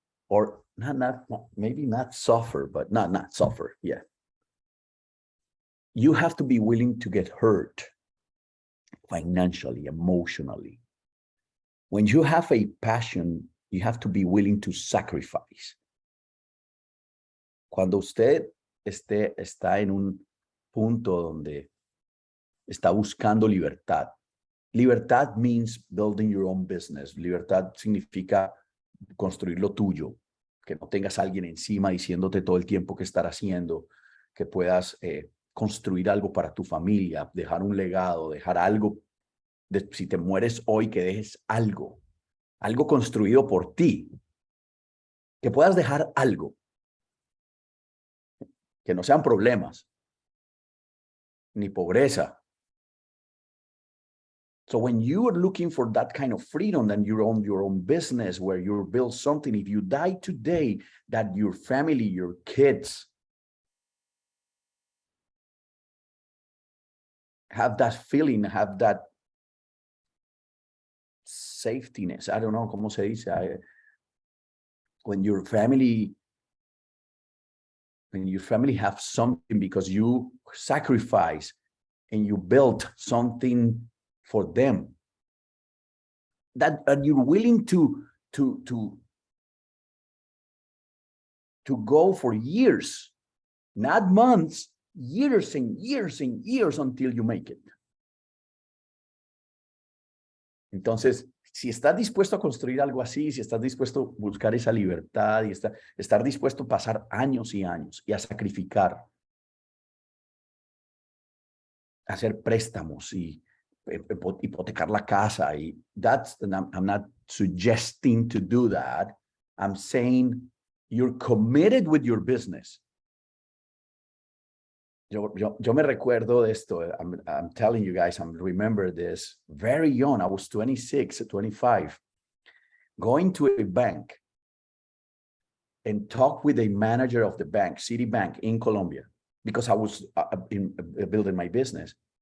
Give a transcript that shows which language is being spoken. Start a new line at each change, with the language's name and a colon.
English: Or maybe not suffer, but not suffer, yeah. You have to be willing to get hurt financially, emotionally. When you have a passion, you have to be willing to sacrifice.
Spanish: Cuando usted está en un punto donde está buscando libertad.
English: Libertad means building your own business.
Spanish: Libertad significa construir lo tuyo, que no tengas a alguien encima diciéndote todo el tiempo qué estar haciendo, que puedas construir algo para tu familia, dejar un legado, dejar algo, si te mueres hoy, que dejes algo construido por ti, que puedas dejar algo, que no sean problemas, ni pobreza.
English: So when you are looking for that kind of freedom, then you own your own business where you build something. If you die today, that your family, your kids have that feeling, have that safetyness. I don't know
Spanish: cómo se dice.
English: When your family have something because you sacrifice and you built something for them, that you're willing to go for years, not months, years and years and years until you make it.
Spanish: Entonces, si estás dispuesto a construir algo así, si estás dispuesto a buscar esa libertad y estar dispuesto a pasar años y años y a sacrificar, hacer préstamos y hipotecar la casa, y
English: I'm not suggesting to do that. I'm saying you're committed with your business.
Spanish: Yo me recuerdo de esto.
English: I'm telling you guys, I remember this very young. I was 26, 25, going to a bank and talk with a manager of the bank, Citibank in Colombia, because I was building my business.